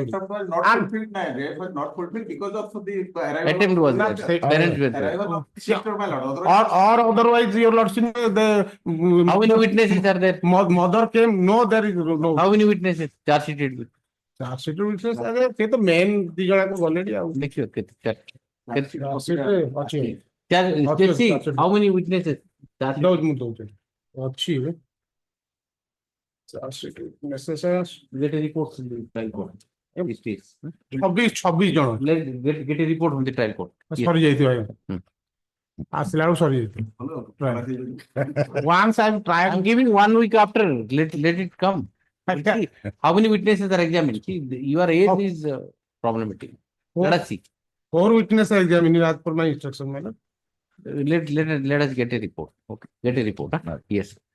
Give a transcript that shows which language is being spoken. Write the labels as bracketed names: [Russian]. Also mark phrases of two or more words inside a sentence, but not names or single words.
[English] Attempt was not fulfilled, my rape was not fulfilled because of the arrival. Attempt was Not there. Parents were there. arrival of sister, my lord. Otherwise, Or otherwise, your lordship, the. How many witnesses are there? Mother came. No, there is no. How many witnesses? Charge sheeted with. Charge sheet witness. [Odia] ସେ ତ main ଦି ଜଣକୁ ଗଲେଣି ଆଉ. ଦେଖିବ କେତେ ଅଛି. [English] see how many witnesses? [Odia] ମୁଁ ଦଉଛି. ଅଛି. [English] Charge sheet witnesses. Get a report from the trial court. This case. [Odia] 26 ଜଣ. [English] Get a report from the trial court. [Odia] ସରି ଯାଇଥିବ ଆଜ୍ଞା. ଆସିଲା ବେଳକୁ ସରି ଯାଇଥିବ. [English] Once I'm tried. I'm giving 1 week after. Let it come. See, how many witnesses are examined? See, your age is problematic. Let us see. 4 witnesses are examined as per my instruction, madam. Let us get a report. Okay, get a report. Huh? Yes.